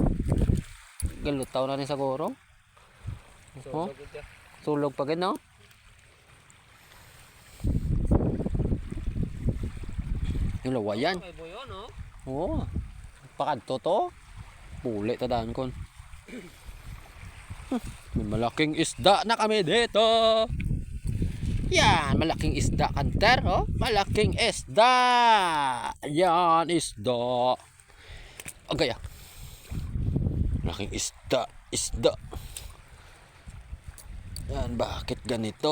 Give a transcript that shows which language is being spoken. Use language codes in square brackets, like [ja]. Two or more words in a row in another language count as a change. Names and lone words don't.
[hil] Galutaw na ni siguro. Oh. Sulog pa gid no. Yung lawayan. May buyo no? Oo. Pakadto to. Puli ta daan kon. [tl] May malaking isda na kami dito. Yan, malaking isda kanter, oh. Malaking isda. Yan, isda. Agay ah. Malaking isda, isda. Yan, bakit ganito?